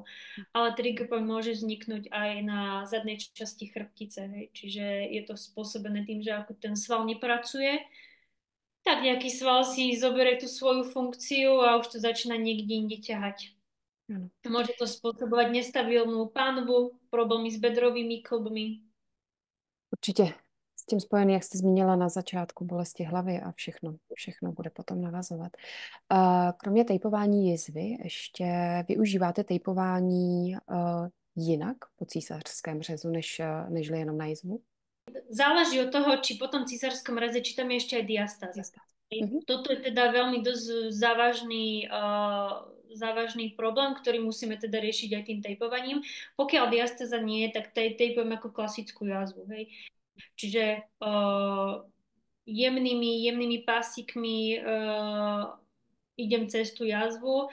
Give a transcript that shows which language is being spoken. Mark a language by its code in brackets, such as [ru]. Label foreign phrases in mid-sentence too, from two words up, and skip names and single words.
[sk] Ale trigger point môže vzniknúť aj na zadnej časti chrbtice. Hej. Čiže je to spôsobené tým, že ako ten sval nepracuje, tak nejaký sval si zoberie tú svoju funkciu a už to začína niekde inde ťahať. [cs] Ano. [sk] Môže to spôsobovať nestabilnú pánvu, problémy s bedrovými klbmi. [cs] Určitě s tím spojený, jak jste zmínila na začátku, bolesti hlavy a všechno bude potom navazovat. Kromě tejpování jizvy ještě využíváte tejpování jinak po císařském řezu, nežli jenom na jizvu? [sk] Záleží od toho, či po tom cisárskom reze, či tam je ešte aj diastáza. Jasné. Mhm. Toto je teda veľmi dosť závažný problém, ktorý musíme teda riešiť aj tým tejpovaním. Pokiaľ diastáza nie je, tak tejpujeme ako klasickú jazvu. Hej. Čiže jemnými pásikmi idem cez tú jazvu.